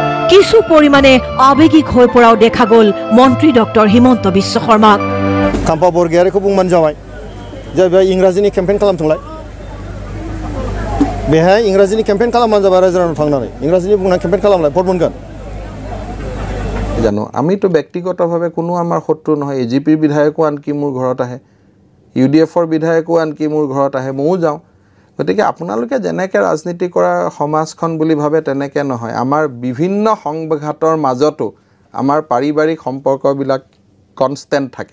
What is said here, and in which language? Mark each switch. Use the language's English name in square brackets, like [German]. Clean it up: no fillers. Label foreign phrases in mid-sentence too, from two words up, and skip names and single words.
[Assamese] কিছু পৰিমাণে আৱেগিক হৈ পৰাও দেখা গ'ল মন্ত্ৰী ডক্টৰ হিমন্ত বিশ্ব শৰ্মাক। [Bodo] Kampa Borgeriखौ बुंबानो जाबाय जे बे इंराजिनि केम्पेइन खालामथोंलाय बेहाय इंराजिनि केम्पेइन खालामबानो जाबाय रायजोआव थांनानै इंराजिनि बुंना केम्पेइन खालामलाय भट मोनगोन [Assamese] জানো আমিতো ব্যক্তিগতভাৱে কোনো আমাৰ শত্ৰু নহয় এজিপিৰ বিধায়কো আনকি মোৰ ঘৰত আহে ইউডিএফৰ বিধায়কো আনকি মোৰ ঘৰত আহে ময়ো যাওঁ গতিকে আপোনালোকে যেনেকৈ ৰাজনীতি কৰা সমাজখন বুলি ভাবে তেনেকৈ নহয় আমাৰ বিভিন্ন সংঘাতৰ মাজতো আমাৰ পাৰিবাৰিক সম্পৰ্কবিলাক কনষ্টেণ্ট থাকে